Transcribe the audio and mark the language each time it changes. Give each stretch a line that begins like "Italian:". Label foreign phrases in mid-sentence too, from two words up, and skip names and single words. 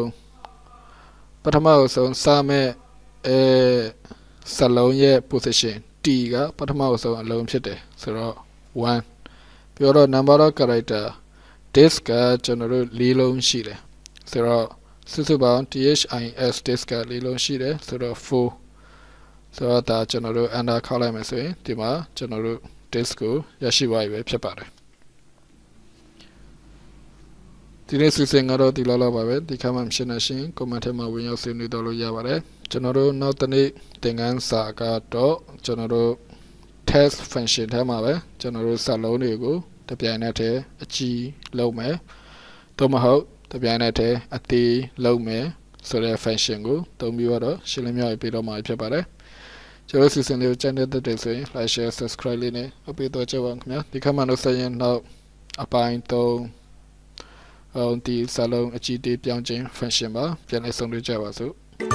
Burmese: ဆုံးစာမဲ့စာလုံးရဲ့ position T ကပထမအဆုံးအလုံးဖြစ်တယ်ဆိုတော့1ပြီးတော့
English: number of character disk
Burmese: ကကျွန်တော်တို့4လုံးရှိတယ်ဆိုတော့စုစုပေါင်း
English: THIS disk
Burmese: က4လုံးရှိတယ်ဆိုတော့4ဆိုတော့ဒါကျွန်တော်တို့ enter ခေါက်လိုက်မယ်ဆိုရင်ဒီမှာကျွန်တော်တို့ disk ကိုရရှိသွားပြီပဲဖြစ်ပါတယ် ဒီနေ့စီစဉ်ကတော့ဒီလောက်ပါပဲဒီခါမှမရှင်းနေရှင် comment ထဲမှာဝင်ရောက်ဆွေးနွေးတော့လို့ရပါတယ်ကျွန်တော်တို့နောက်တစ် နေ့သင်ခန်းစာကတော့ကျွန်တော်တို့
English: test function
Burmese: ထဲမှာပဲကျွန်တော်တို့စာလုံးတွေကိုတပြိုင်နက်တည်းအကြီးလုပ်မယ်သို့မဟုတ်တပြိုင်နက်တည်းအသေးလုပ်မယ်ဆိုတဲ့ function ကိုသုံးပြီးတော့ရှင်းလင်းပြပေးတော့မှာဖြစ်ပါတယ်ကျွန်တော်စီစဉ်လေးကိုကြိုက်တဲ့ဆိုရင်
English: like share subscribe
Burmese: လေးနဲ့အပေးတော့ကြပါခင်ဗျာဒီခါမှတော့ဆက်ရင်နောက်အပိုင်း3ဒီစာလုံးအကြီးသေးပြောင်းခြင်း function ပါပြန်လည်ဆုံးဖြတ်ကြပါစို့